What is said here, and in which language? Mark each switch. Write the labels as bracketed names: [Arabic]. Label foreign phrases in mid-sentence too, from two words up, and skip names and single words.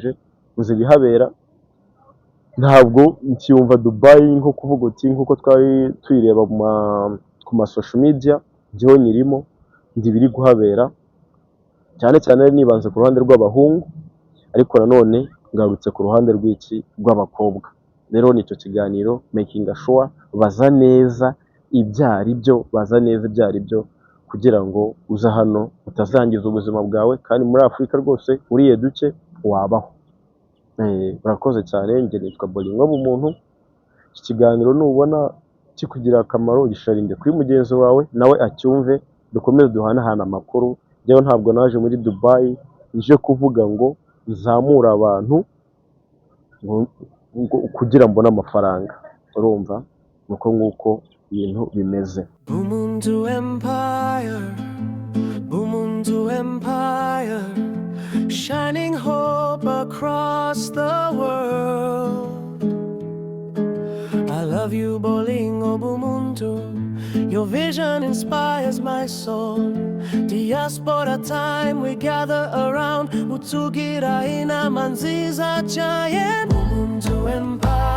[Kinyarwanda] Narahakubanje, uzi ibihabera, ntabwo nkiyumva Dubai nko kuvuga uti nk'uko twari tuyireba ku masosho media, njyewe nyirimo ndi biri kuhabera, cyane cyane nibanze ku ruhande rw'abahungu, ariko nanone ngarutse ku ruhande rw'abakobwa. Rero nicyo kiganiro [English] making sure [Kinyarwanda] baza neza ibyo ari byo kugira ngo uza hano utazangiza ubuzima bwawe, kandi muri Afurika rwose uriye duke wabaho. Urakoze cyane, njye nitwa Bolingo Bumuntu. Iki kiganiro nubona kikugira akamaro gisharinde kuri mugenzi wawe nawe acyumve, dukomeze duhanahana amakuru. Njyewe ntabwo naje muri Dubai nje kuvuga ngo nzamure abantu kugira mbone amafaranga, urumva nuko nguko ibintu bimeze. [English] Bumuntu Empire, Bumuntu Empire, shining hope across the world. I love you Bolingo Bumuntu, your vision inspires my soul. Diaspora time we gather around, [Kinyarwanda] utugira inama nziza cyane. Bumuntu Empire.